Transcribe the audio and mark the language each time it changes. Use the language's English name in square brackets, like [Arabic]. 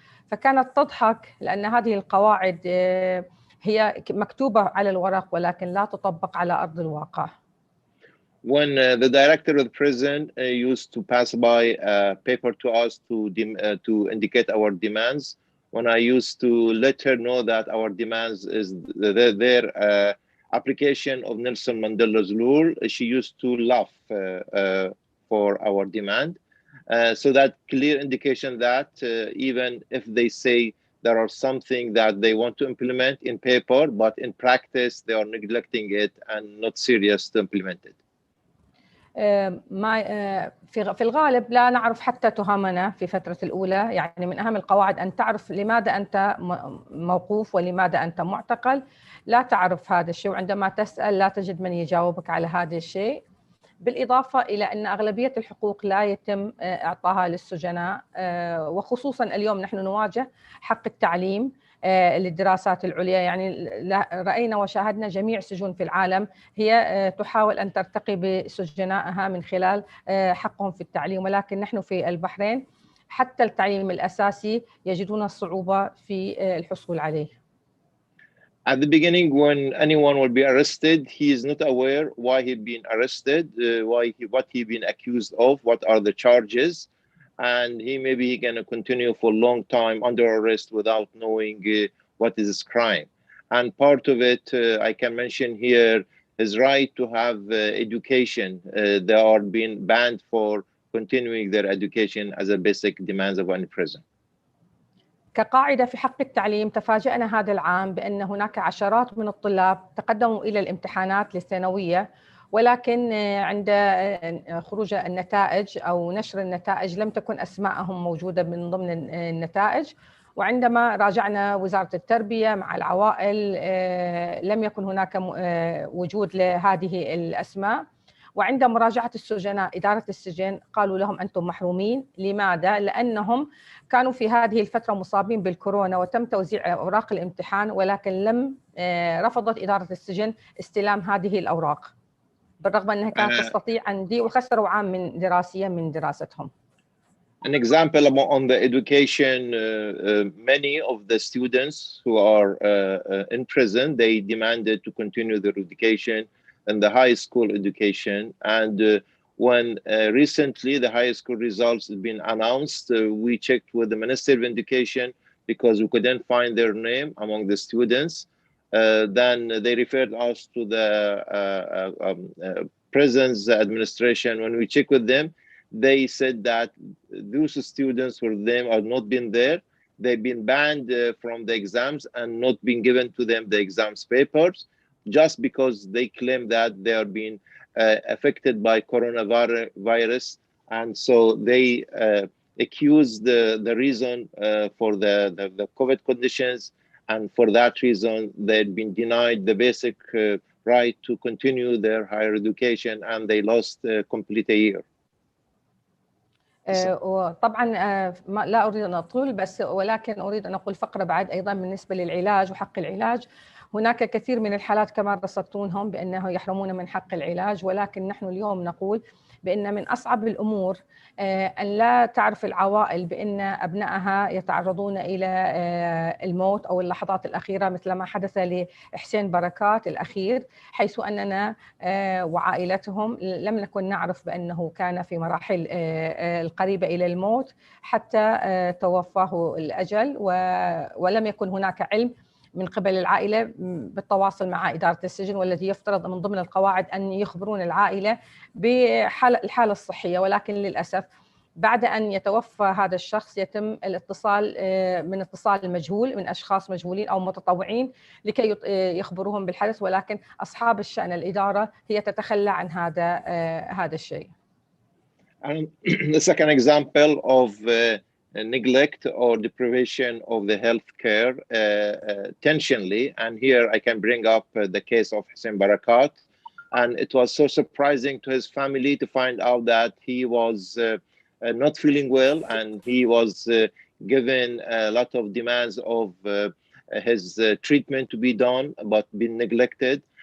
[Arabic] فكانت تضحك لأن هذه القواعد هي مكتوبة على الورق ولكن لا تطبق على أرض الواقع. [English] when the director of the prison used to pass by a paper to us to indicate our demands, when I used to let her know that our demands is their application of Nelson Mandela's rule, she used to laugh for our demand. So that clear indication that even if they say there are something that they want to implement in paper, but in practice they are neglecting it and not serious to implement it. [Arabic] ما في الغالب لا نعرف حتى تهمنا في فترة الأولى. يعني من أهم القواعد أن تعرف لماذا أنت موقوف ولماذا أنت معتقل. لا تعرف هذا الشيء، وعندما تسأل لا تجد من يجاوبك على هذا الشيء. بالإضافة إلى أن أغلبية الحقوق لا يتم إعطاها للسجناء، وخصوصا اليوم نحن نواجه حق التعليم للدراسات العليا. يعني رأينا وشاهدنا جميع السجون في العالم هي تحاول أن ترتقي بسجنائها من خلال حقهم في التعليم، ولكن نحن في البحرين حتى التعليم الأساسي يجدون صعوبة في الحصول عليه. [English] At the beginning, when anyone will be arrested, he is not aware why he's been arrested, what he been accused of, what are the charges, and he gonna continue for a long time under arrest without knowing what is his crime. And part of it, I can mention here, his right to have education. They are being banned for continuing their education as a basic demands of any prison. [Arabic] كقاعدة في حق التعليم، تفاجأنا هذا العام بأن هناك عشرات من الطلاب تقدموا إلى الامتحانات للثانوية، ولكن عند خروج النتائج أو نشر النتائج لم تكن أسماءهم موجودة من ضمن النتائج. وعندما راجعنا وزارة التربية مع العوائل لم يكن هناك وجود لهذه الأسماء. وعند مراجعة السجناء إدارة السجن قالوا لهم أنتم محرومين. لماذا؟ لأنهم كانوا في هذه الفترة مصابين بالكورونا وتم توزيع أوراق الامتحان، ولكن رفضت إدارة السجن استلام هذه الأوراق بالرغم أنها كانت تستطيع أن وخسروا عام من دراسيا من دراستهم. [English] An example on the education, many of the students who are in prison, they demanded to continue their education and the high school education. And when recently the high school results have been announced, we checked with the Ministry of Education because we couldn't find their name among the students. Then they referred us to the prisons administration. When we checked with them, they said that those students for them are not been there. They've been banned from the exams and not been given to them the exams papers, just because they claim that they are being affected by coronavirus. And so they accuse the reason for the COVID conditions. And for that reason, they'd been denied the basic right to continue their higher education, and they lost complete a year. [Arabic] وطبعا لا أريد أن أطول بس ولكن أريد أن أقول فقرة بعد أيضا بالنسبة للعلاج وحق العلاج. هناك كثير من الحالات كما رصدتونهم بأنه يحرمون من حق العلاج، ولكن نحن اليوم نقول بأن من أصعب الأمور أن لا تعرف العوائل بأن أبنائها يتعرضون إلى الموت أو اللحظات الأخيرة مثل ما حدث لحسين بركات الأخير، حيث أننا وعائلتهم لم نكن نعرف بأنه كان في مراحل القريبة إلى الموت حتى توفاه الأجل، ولم يكن هناك علم من قبل العائلة بالتواصل مع إدارة السجن، والذي يفترض من ضمن القواعد أن يخبرون العائلة بالحالة الصحية. ولكن للأسف بعد أن يتوفى هذا الشخص يتم الاتصال من اتصال مجهول من أشخاص مجهولين أو متطوعين لكي يخبروهم بالحدث، ولكن أصحاب الشأن الإدارة هي تتخلى عن هذا الشيء. [English] And the second example of neglect or deprivation of the health care intentionally, and here I can bring up the case of Hussein Barakat. And it was so surprising to his family to find out that he was not feeling well, and he was given a lot of demands of his treatment to be done, but been neglected.